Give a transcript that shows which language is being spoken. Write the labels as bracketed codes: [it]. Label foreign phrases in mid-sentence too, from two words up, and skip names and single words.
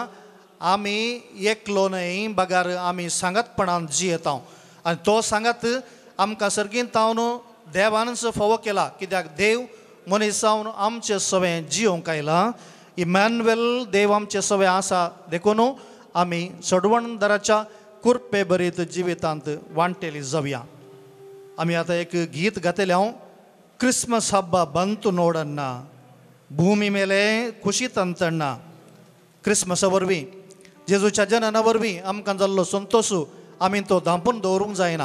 [kok] आमी एकलो न्हय बागार आमी सांगतपणान जियेता आनी तो सांगत आमकां सर्गींत तावन देवानच फोव केला कित्याक देव मनीस जावन आमचे सवें जियोंक आयला. इमॅन्युएल देव आमचे सवें आसा देखून आमी सोडवणदाराच्या कृपे बरीत जिवितांत वांटेली जावया. आमी आतां एक गीत घातलें हांव [kn] ಕ್ರಿಸ್ಮಸ್ ಹಬ್ಬ ಬಂತು ನೋಡಣ್ಣ ಭೂಮಿ ಮೇಲೆ ಖುಷಿ ತಂತಣ್ಣ. [kok] क्रिस्मसा वरवीं जेजूच्या जनना वरवीं आमकां जाल्लो संतोश आमी तो धांपून दवरूंक जायना.